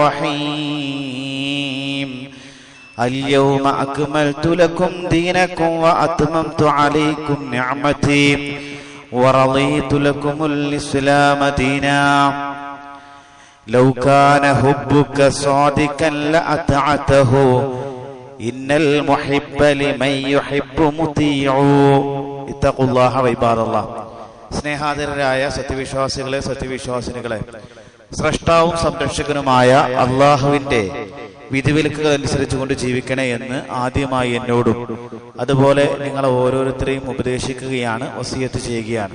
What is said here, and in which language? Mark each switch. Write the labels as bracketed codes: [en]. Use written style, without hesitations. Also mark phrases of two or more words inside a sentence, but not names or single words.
[ar] الرحيم اليوم أكملت لكم دينكم وأتممت عليكم نعمتي ورضيت لكم الإسلام دينا لو كان حبك صادقا لأطعته إن المحب لمن يحب مطيع اتقوا الله عباد الله [ml] സ്നേഹാദരരായ സത്യവിശ്വാസികളെ സത്യവിശ്വാസിനികളെ സ്രഷ്ടാവും സംരക്ഷകനുമായ അള്ളാഹുവിന്റെ വിധിവിലക്കുകൾ അനുസരിച്ചുകൊണ്ട് ജീവിക്കണേ എന്ന് ആദ്യമായി എന്നോടും അതുപോലെ നിങ്ങളെ ഓരോരുത്തരെയും ഉപദേശിക്കുകയാണ്, വസിയത്ത് ചെയ്യുകയാണ്.